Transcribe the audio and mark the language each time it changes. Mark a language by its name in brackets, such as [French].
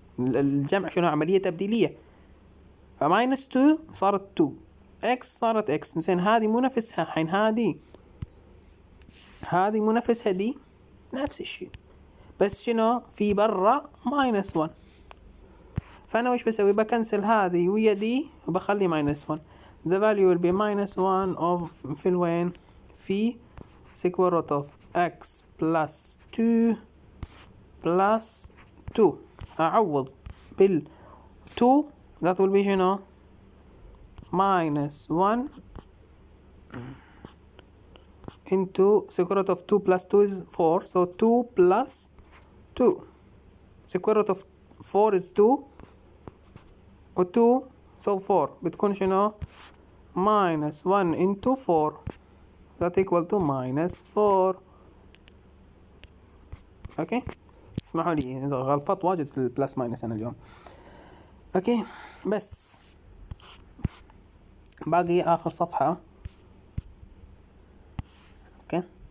[Arabic] الجمع شنو؟ عملية تبديلية. فماينس 2 صارت 2 x صارت x. زين هذه مو نفسها حين هذه مو نفسها دي نفس الشيء بس شنو في برا minus 1. فأنا وش بسوي؟ بكنسل هذه ويا دي وبخلي minus 1. [English] the value will be minus 1 of في الوين؟ في square root of x plus 2 plus 2. أعوض بال 2 that will be شنو؟ minus 1 into square root of 2 plus 2 is 4 so 2 plus 2 square root of 4 is 2 و 2 so 4 بتكون شنو؟ minus 1 into 4 that equal to minus 4. [Arabic] اوكي اسمحوا لي غلطات واجد في البلس ماينس انا اليوم. اوكي بس باقي اخر صفحة. اوكي